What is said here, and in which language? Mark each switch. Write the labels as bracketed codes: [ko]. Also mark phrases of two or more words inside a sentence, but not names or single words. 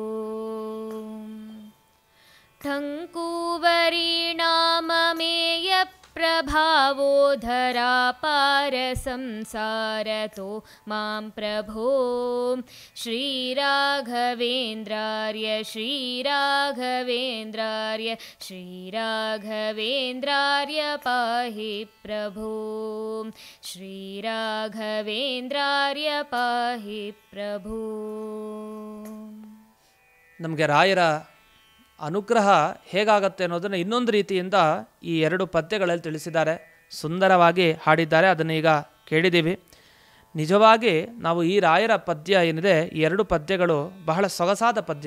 [sa] ಠಂಕೂವರೀಣಾಮಮೇಯ ಪ್ರಭಾವೋಧರಾಪಾರ ಸಂಸಾರತೋ ಮಾಂ ಪ್ರಭೋ ಶ್ರೀರಾಘವೇಂದ್ರಾರ್ಯ ಶ್ರೀರಾಘವೇಂದ್ರಾರ್ಯ ಶ್ರೀರಾಘವೇಂದ್ರಾರ್ಯ ಪಾಹಿ ಪ್ರಭೋ ಶ್ರೀರಾಘವೇಂದ್ರಾರ್ಯ ಪಾಹಿ ಪ್ರಭೋ. [kn] ನಮಗೆ ರಾಯರ ಅನುಗ್ರಹ ಹೇಗಾಗತ್ತೆ ಅನ್ನೋದನ್ನು ಇನ್ನೊಂದು ರೀತಿಯಿಂದ ಈ ಎರಡು ಪದ್ಯಗಳಲ್ಲಿ ತಿಳಿಸಿದ್ದಾರೆ. ಸುಂದರವಾಗಿ ಹಾಡಿದ್ದಾರೆ, ಅದನ್ನು ಈಗ ಕೇಳಿದ್ದೀವಿ. ನಿಜವಾಗಿ ನಾವು ಈ ರಾಯರ ಪದ್ಯ ಏನಿದೆ, ಈ ಎರಡು ಪದ್ಯಗಳು ಬಹಳ ಸೊಗಸಾದ ಪದ್ಯ.